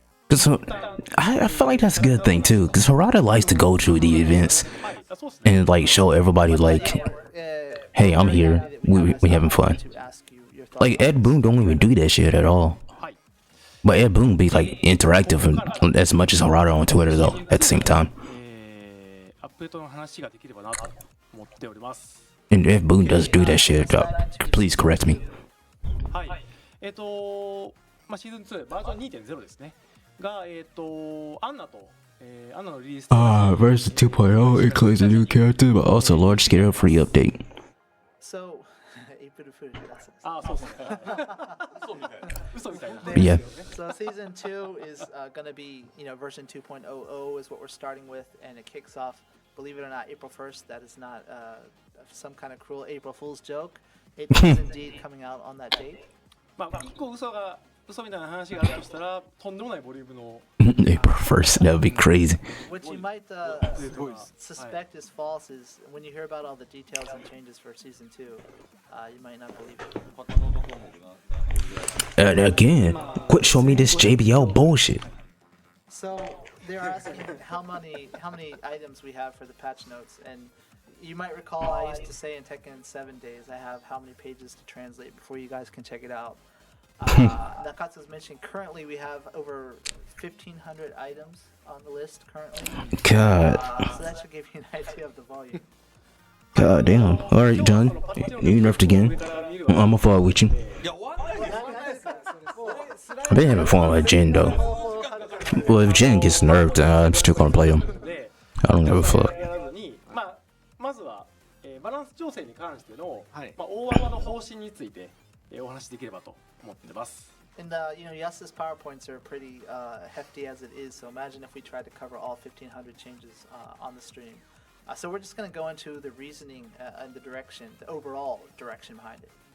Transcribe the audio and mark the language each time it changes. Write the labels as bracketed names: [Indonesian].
[English] So I feel like that's a good thing too, because Harada likes to go through the events [Japanese] はい、そうですね。 [English] and like show everybody like, hey, I'm here. We having fun. Like Ed Boon don't even do that shit at all. [Japanese] はい。 [English] But Ed Boon be like interactive as much as Harada on Twitter though. At the same time, [Japanese] アップデートの話ができればなと思っております。 [English] and Ed Boon does do that shit. Please correct me. [Japanese] はい。まあ、シーズン2バージョン 2.0 ですね。が、アンナと、アンナのリリース。 [English] Version 2.0 includes a new character, but also a large-scale free update. So, April Fool [Japanese] あ、そうですね。嘘みたいな。 [English] Yeah. So season 2 is gonna be, version 2.00 is what we're starting with, and it kicks off, believe it or not, April 1st. That is not some kind of cruel April Fool's joke. It is indeed coming out on that date. [Japanese] まあ、一個嘘みたいな話があるとしたら、とんでもないボリュームの。 [English] April 1st, that would be crazy. What you might suspect is false is when you hear about all the details and changes for season 2, you might not believe it. Again, quit showing me this JBL bullshit. So they're asking how many items we have for the patch notes, and you might recall I used to say in Tekken 7 days I have how many pages to translate before you guys can check it out. Nakatsu's mentioned currently we have over 1,500 items on the list currently. God. So that should give you an idea of the volume. God damn. Alright, John. You nerfed again. I'ma fall with you. I've been having fun with Jin though. Well, if Jin gets nerfed, I'm still gonna play him. I don't give a fuck. [Japanese] まずは、バランス調整に関しての、はい。まあ、大幅の方針について、お話しできればと思ってます。 [English] And Yasu's PowerPoints are pretty hefty as it is, so imagine if we tried to cover all 1,500 changes on the stream. So we're just going to go into the reasoning and the direction, the overall direction behind it.